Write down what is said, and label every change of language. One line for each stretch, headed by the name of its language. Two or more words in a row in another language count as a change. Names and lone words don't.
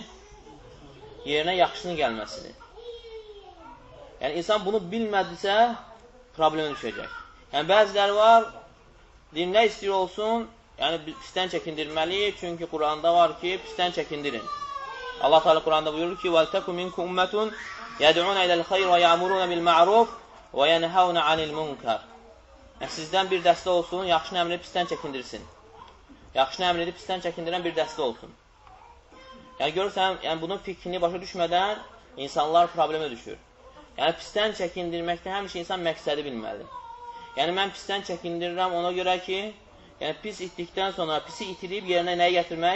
Azerbaijani: Yerinə yaxşının gəlməsidir. Yəni, insan bunu bilmədisə, problemə düşəcək. Yəni, bəziləri var, deyim, nə istəyir olsun, yəni pisdən çəkindirməli, çünki Quranda var ki, pisdən çəkindirin. Allah Teala Quranda buyurur ki,
Arabic: وَلْتَكُ مِنْكُ أُمَّةٌ يَدْعُونَ إِلَى الْخَيْرِ وَيَعْمُرُونَ بِالْمَعْرُوفِ وَيَنْهَوْنَ عَنِ الْمُنْكَرِ.
Azerbaijani: Yəni, sizdən bir dəstə olsun, yaxşını əmr edib pisdən çəkindirsin. Yaxşını əmr edib pisdən çəkindirən bir dəstə olsun. Yəni, görürsən, yəni, bunun fikrini başa düşmədən insanlar problemə düşür. Yəni, pisdən çəkindirməkdə həmişə insan məqsədi bilməlidir. Yəni, mən pisdən çəkindirirəm ona görə ki, yəni, pis itdikdən sonra pisi itirib yerinə nəyi gətirmək?